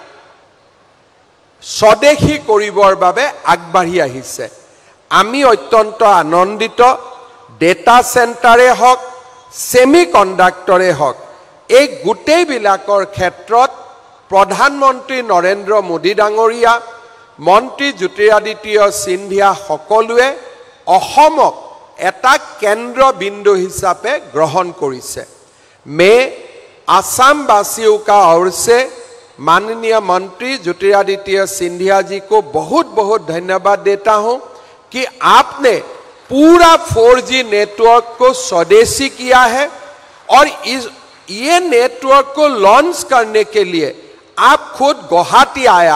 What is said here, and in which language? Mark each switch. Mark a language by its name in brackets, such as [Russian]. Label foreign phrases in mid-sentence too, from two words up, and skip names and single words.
[Assamese] স্বদেশী কৰিবৰ বাবে আগবাঢ়ি আহিছে আমি অত্যন্ত আনন্দিত ডেটা সেন্টাৰে হক সেমিকন্ডাক্টৰে হক এই গোটেইবিলাকৰ ক্ষেত্ৰত প্ৰধানমন্ত্ৰী নৰেন্দ্ৰ মোদী ডাঙৰীয়া মন্ত্ৰী জ্যোতিৰাদিত্য সিন্ধিয়া সকলোৱে অসমক এটা কেন্দ্ৰ বিন্দু হিচাপে গ্ৰহণ [Hindi] কৰিছে मैं आसाम वासियों का ओर से माननीय मंत्री ज्योतिरादित्य सिंधिया जी को बहुत बहुत धन्यवाद देता हूं कि आपने पूरा 4G नेटवर्क को स्वदेशी किया है और ये नेटवर्क को लॉन्च करने के लिए आप खुद गुवाहाटी आया।